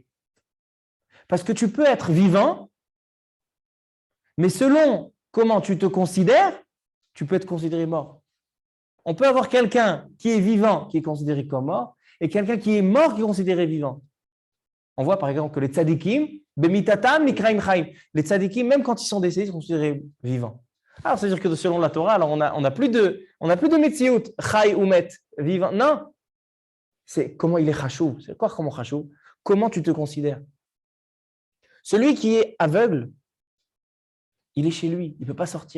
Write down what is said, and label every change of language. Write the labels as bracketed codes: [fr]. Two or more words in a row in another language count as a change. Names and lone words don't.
[fr] Parce que tu peux être vivant, mais selon comment tu te considères, tu peux être considéré mort. On peut avoir quelqu'un qui est vivant, qui est considéré comme mort, et quelqu'un qui est mort, qui est considéré vivant. On voit par exemple que les tzadikim, [he] במיתתם נקראים חיים. [fr] Les tzadikim, même quand ils sont décédés, ils sont considérés vivants. Alors, c'est-à-dire que selon la Torah, alors on n'a plus de metziut, chai ou met, vivant. Non, c'est comment il est chashou. C'est quoi comment chashou? Comment tu te considères? Celui qui est aveugle, il est chez lui, il ne peut pas sortir.